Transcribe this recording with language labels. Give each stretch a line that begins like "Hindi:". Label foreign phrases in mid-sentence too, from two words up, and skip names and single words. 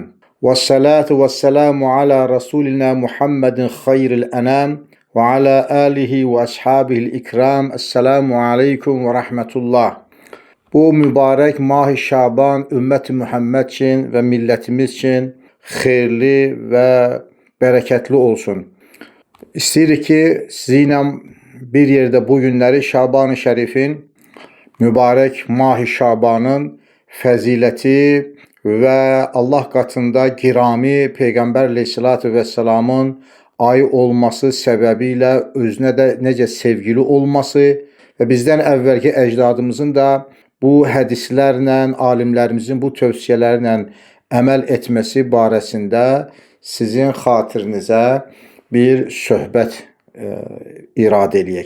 Arabic: والصلاة والسلام على رسولنا محمد خير الأنام و على آله و أصحابه الكرام. السلام عليكم ورحمة الله.
Turkish: Bu mübarek Mah-ı Şaban ümmeti Muhammed için ve milletimiz için hayırlı ve bereketli olsun.
Azerbaijani: İstəyirik ki, sizinlə bir yerdə bu günləri Şaban-ı Şərifin, mübarək Mah-ı Şabanın fəziləti və Allah qatında girami Peyğəmbər əleyhissalatu vesselamın ayı olması səbəbilə özünə də necə sevgili olması və bizdən əvvəlki əcdadımızın da bu hədislərlə, alimlərimizin bu tövsiyələrlə əməl etməsi barəsində sizin xatirinizə bir söhbət iradə eləyək.